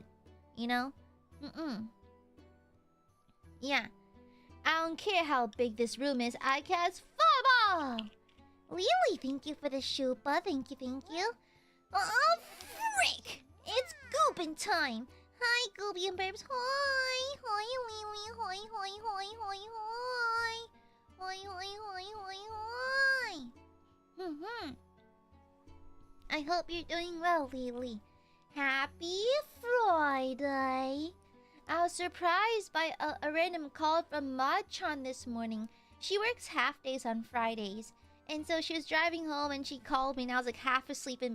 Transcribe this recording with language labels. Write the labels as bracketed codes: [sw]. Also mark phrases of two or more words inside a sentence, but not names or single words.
[en] You know? Yeah. I don't care how big this room is. I cast Fireball! Lily, thank you for the shupa. Thank you, thank you. Oh, frick! It's Goobin time! Hi, Gooby and Babes. Hi! Hi, Lily. Hi, hi, hi, hi, hi. Hi, hi, hi, hi, hi. I hope you're doing well, Lily. Happy Friday! I was surprised by a random call from Madchan this morning. She works half days on Fridays. And so she was driving home and she called me and I was like half asleep in bed.